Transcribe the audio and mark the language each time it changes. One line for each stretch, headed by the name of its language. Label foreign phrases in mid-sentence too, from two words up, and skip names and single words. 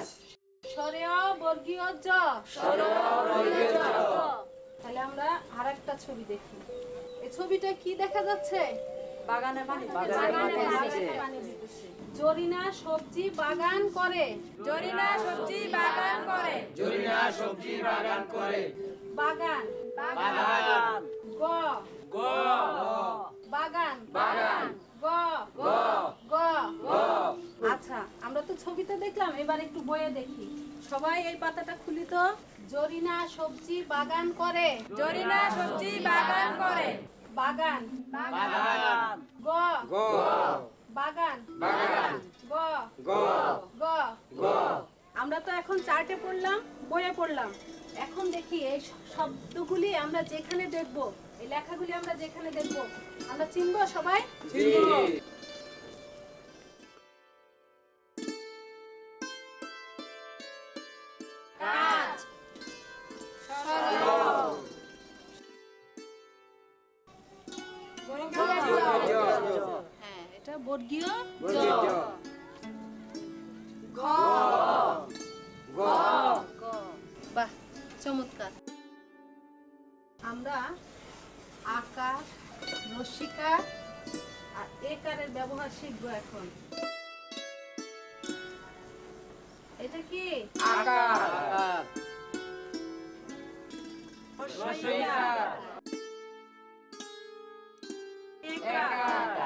Bangla: সরেও বর্গীয় জ। তাহলে আমরা আরেকটা ছবি দেখি। এই ছবিটা কি দেখা যাচ্ছে? বাগানে পানি, জরিনা সবজি বাগান করে, জরিনা সবজি বাগান করে, জরিনা সবজি বাগান করে, বাগান, বাগান, গ, গ, বাগান, বাগান, গ, গ, গ। গ। আচ্ছা, আমরা তো ছবিতে দেখলাম, এবার একটু বইয়ে দেখি। সবাই এই পাতাটা খুলি তো। জরিনা সবজি বাগান করে, জরিনা সবজি বাগান করে, বাগান, বাগান, গ, গ, বাগান, বাগান, গ, গ, গ। গ। আমরা তো এখন চার্টে পড়লাম, বইয়ে পড়লাম। এখন দেখি এই শব্দগুলি আমরা যেখানে দেখব, এই লেখাগুলি আমরা যেখানে দেখব, আমরা চিনবো সবাই? চিনি। কাজ, হ্যাঁ, এটা বর্গীয় জ। গ, গ, বাহ, চমৎকার। আমরা আকার রসিকা আর একারের ব্যবহার শিখবো এখন। এটা কি আকার রসিকা একার